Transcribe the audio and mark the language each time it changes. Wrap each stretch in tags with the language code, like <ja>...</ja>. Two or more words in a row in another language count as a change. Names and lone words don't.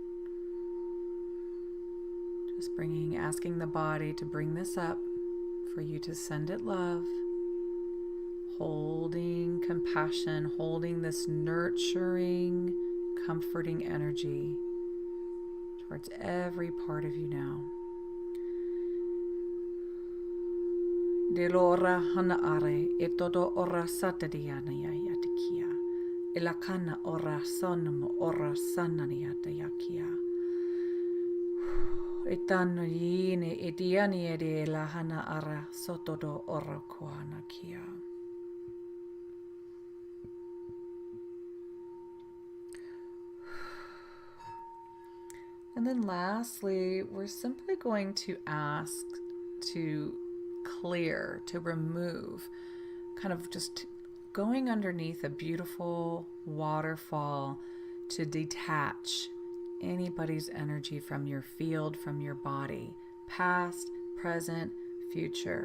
<en>Just asking the body to bring this up for you to send it love, holding compassion, holding this nurturing, comforting energy towards every part of you now. De lora hana are e todo ora satadiana ya yatikia. Ilakana ora sonamo ora sananiata yakia. Itano yine itiani ede la hana ara sotodo ora koana kia. And then lastly, we're simply going to ask to clear, to remove, kind of just going underneath a beautiful waterfall to detach anybody's energy from your field, from your body, past, present, future.</en>